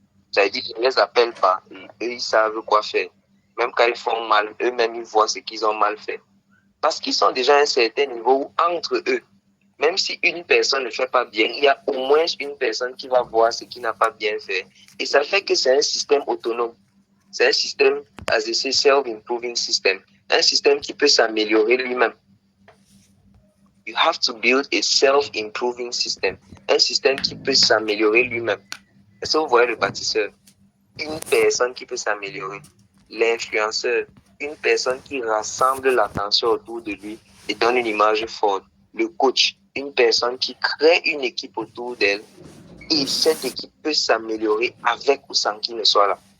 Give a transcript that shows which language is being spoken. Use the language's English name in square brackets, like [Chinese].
[French] C'est-à-dire que je ne les appelle pas. Et eux, ils savent quoi faire. Même quand ils font mal, eux-mêmes, ils voient ce qu'ils ont mal fait. Parce qu'ils sont déjà à un certain niveau où, entre eux, même si une personne ne fait pas bien, il y a au moins une personne qui va voir ce qui n'a pas bien fait. Et ça fait que c'est un système autonome. C'est un système, [English] as I say, self-improving system. [French] Un système qui peut s'améliorer lui-même. [English] You have to build a self-improving system. [French] Un système qui peut s'améliorer lui-même. Est-ce que vous voyez le bâtisseur? Une personne qui peut s'améliorer. L'influenceur. Une personne qui rassemble l'attention autour de lui et donne une image forte. Le coach. Une personne qui crée une équipe autour d'elle et cette équipe peut s'améliorer avec ou sans qu'il ne soit là.